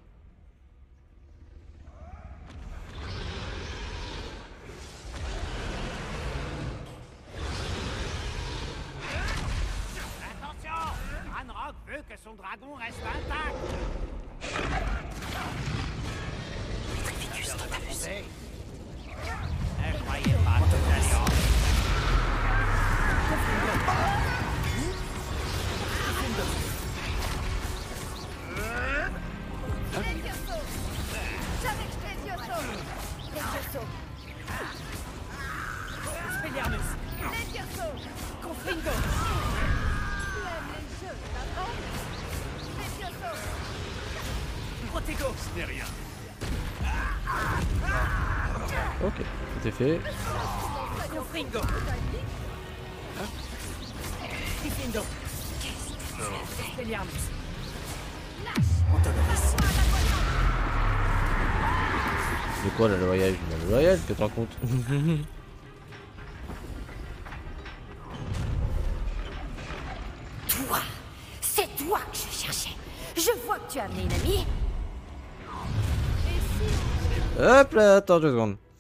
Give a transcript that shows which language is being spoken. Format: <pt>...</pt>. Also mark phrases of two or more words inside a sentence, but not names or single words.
<fr>Attention! Ranrock veut que son dragon reste intact! Petrificus Totalus. Je croyais pas que vous alliez en... Expelliarmus. Confringo. Protego. Ce n'est rien. Ok, c'est fait. Confringo. Diffindo. Expelliarmus. Montoloris. De quoi la loyale? La loyale, que tu te rends compte? Toi, c'est toi que je cherchais. Je vois que tu as amené une amie. Hop là, attends 2 secondes.</fr>